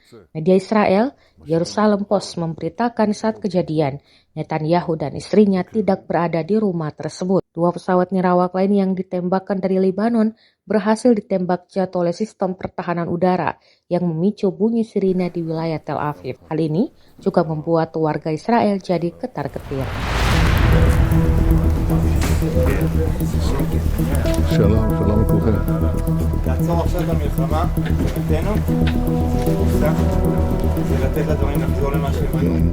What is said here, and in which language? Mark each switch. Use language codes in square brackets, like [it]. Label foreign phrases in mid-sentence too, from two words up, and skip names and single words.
[id] Media Israel, Jerusalem Post memberitakan saat kejadian, Netanyahu dan istrinya tidak berada di rumah tersebut. Dua pesawat nirawak lain yang ditembakkan dari Lebanon berhasil ditembak jatuh oleh sistem pertahanan udara yang memicu bunyi sirine di wilayah Tel Aviv. Hal ini juga membuat warga Israel jadi ketar-ketir. [he] שלום לכולכם. לעצור עכשיו את המלחמה, מבחינתנו, זה לתת לדברים לחזור למה שהם היו.